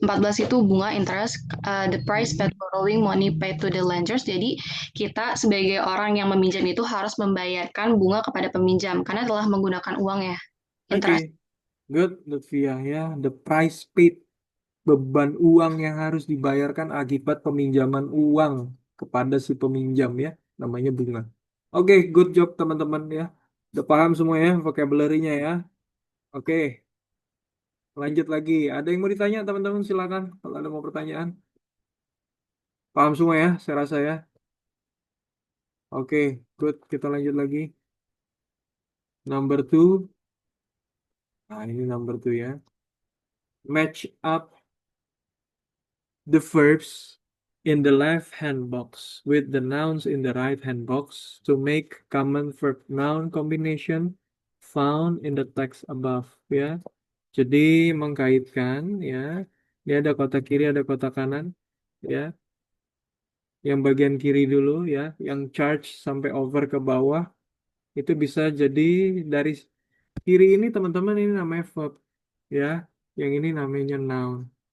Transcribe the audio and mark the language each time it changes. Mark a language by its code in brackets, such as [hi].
[id] 14 itu bunga interest, [en] the price paid borrowing money paid to the lenders. [id] Jadi kita sebagai orang yang meminjam itu harus membayarkan bunga kepada peminjam karena telah menggunakan uang ya. Oke, Interest. good Lutfiah ya. [en] The price paid, [id] beban uang yang harus dibayarkan akibat peminjaman uang kepada si peminjam ya, namanya bunga. Oke, good job teman-teman ya. Udah paham semua ya vocabulary-nya ya. Oke, lanjut lagi. Ada yang mau ditanya teman-teman? Silakan kalau ada mau pertanyaan. Paham semua ya, saya rasa ya. Oke, good. Kita lanjut lagi. Number 2. Nah, ini number 2 ya. [en] Match up the verbs in the left hand box with the nouns in the right hand box to make common verb noun combination found in the text above ya. [id] Jadi mengkaitkan ya. Ini ada kotak kiri, ada kotak kanan ya. Yang bagian kiri dulu ya, yang charge sampai over ke bawah itu bisa jadi dari kiri ini teman-teman, ini namanya verb ya, yang ini namanya noun.